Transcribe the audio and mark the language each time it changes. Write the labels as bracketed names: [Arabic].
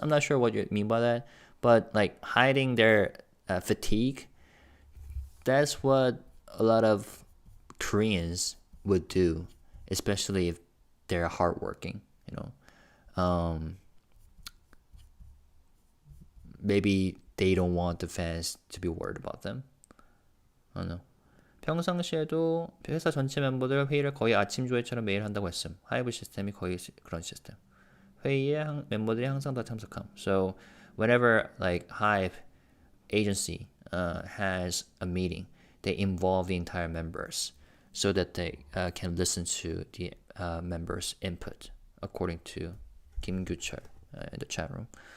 [English] I'm not sure what you mean by that. But like hiding their fatigue, that's what a lot of Koreans would do, especially if they're hardworking, you know. Maybe they don't want the fans to be worried about them. I don't know. [Korean] 평상시에도 회사 전체 멤버들 회의를 거의 아침 조회처럼 매일 한다고 했음. 하이브 시스템이 거의 그런 시스템. 회의에 멤버들이 항상 다 참석함. [English] So whenever like Hive agency has a meeting, they involve the entire members so that they can listen to the members' input, according to Kim Gu-chul in the chat room.